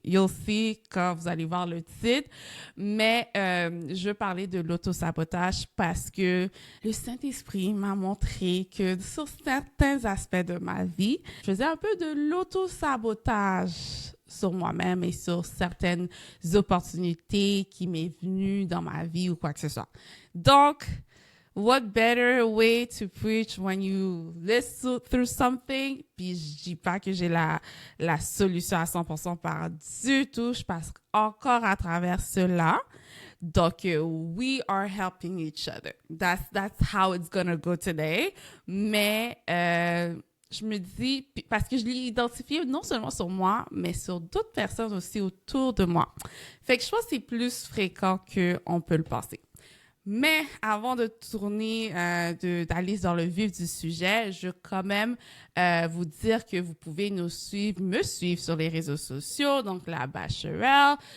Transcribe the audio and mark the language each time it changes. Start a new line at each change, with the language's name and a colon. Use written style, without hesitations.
English: You'll see
French: quand vous allez voir le titre. Mais je veux parler de l'autosabotage parce que le Saint-Esprit m'a montré que sur certains aspects de ma vie, je faisais un peu de l'autosabotage sur moi-même et sur certaines opportunités qui m'est venues dans ma vie ou quoi que ce soit.
English: Donc, what better way to preach when you listen through something?
French: Puis je dis pas que j'ai la solution à 100% par du tout. Je passe encore à travers cela.
English: Donc, we are helping each other. That's how it's gonna go today.
French: Mais je me dis, parce que je l'ai identifié non seulement sur moi, mais sur d'autres personnes aussi autour de moi. Fait que je pense que c'est plus fréquent qu'on peut le penser. Mais avant de tourner, d'aller dans le vif du sujet, je veux quand même vous dire que vous pouvez me suivre sur les réseaux sociaux, donc La Bachelorette.